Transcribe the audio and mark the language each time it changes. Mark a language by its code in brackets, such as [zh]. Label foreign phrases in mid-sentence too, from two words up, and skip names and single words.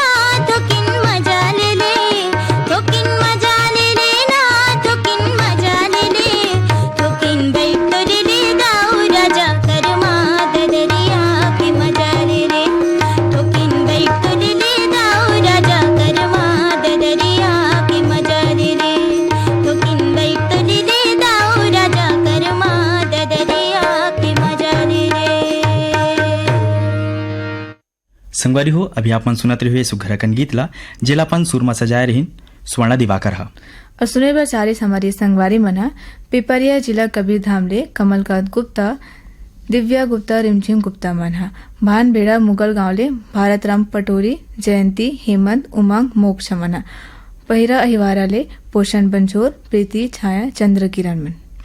[hne] थोकिन मजा ले ले थोकिन मजा ले लेना थोकिन मजा ले ले थोकिन बैठ ले ले दाऊ राजा करमा दरिया के मजा ले ले थोकिन बैठ ले ले दाऊ राजा करमा दरिया के मजा ले ले थोकिन बैठ ले ले दाऊ राजा करमा दरिया के मजा ले ले। संगवारी हो अभी आपन सुनत रहे सुघर अकन गीत ला जेलापन सुर में सजाए रही स्वर्णा दिवाकर हा। और सुने बर चारिस हमारी संगवारी मना पिपरिया जिला कबीरधाम ले कमलकांत गुप्ता, दिव्या गुप्ता, रिमझिम गुप्ता मनहा। भानबेड़ा मुगल गांव ले भारतराम पटोरी, जयंती, हेमंत, उमंग, मोक्ष मना। पहिरा अहिवारा ले पोषण बंजोर, प्रीति, छाया, चंद्र किरण मन।